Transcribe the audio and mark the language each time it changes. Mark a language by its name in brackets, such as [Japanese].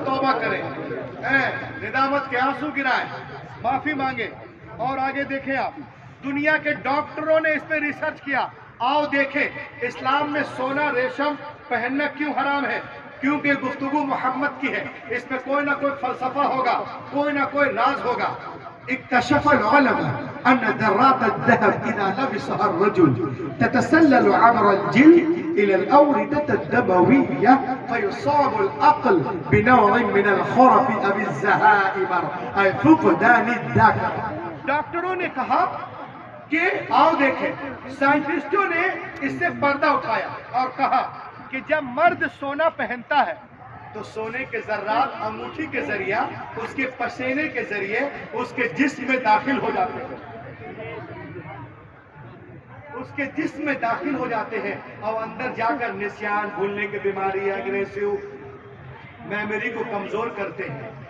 [Hindi] तौबा करें, निदामत के आंसू गिराएं, माफी मांगे। और आगे देखें आप, दुनिया के डॉक्टरों ने इस पे रिसर्च किया। आओ देखें इस्लाम में सोना रेशम पहनना क्यों हराम है। क्योंकि गुफ्तगू मोहम्मद की है, इसमें कोई ना कोई फलसफा होगा, कोई ना कोई राज होगा। [Arabic] اكتشف العلماء أن ذرات الذهب إذا لبسها الرجل تتسلل عبر الجلد إلى الأوردة الدموية فيصاب العقل بنوع من الخرف أو الزهائمر أي فقدان الذاكرة. [Hindi] डॉक्टरों ने कहा कि आओ देखें, साइंटिस्टों ने इससे पर्दा उठाया और कहा कि जब मर्द सोना पहनता है तो सोने के जर्रात अंगूठी के जरिए उसके पसीने के जरिए उसके जिस्म में दाखिल हो जाते हैं, उसके जिस्म में दाखिल हो जाते हैं और अंदर जाकर निस्यान, भूलने की बीमारी, एग्रेसिव मेमोरी को कमजोर करते हैं।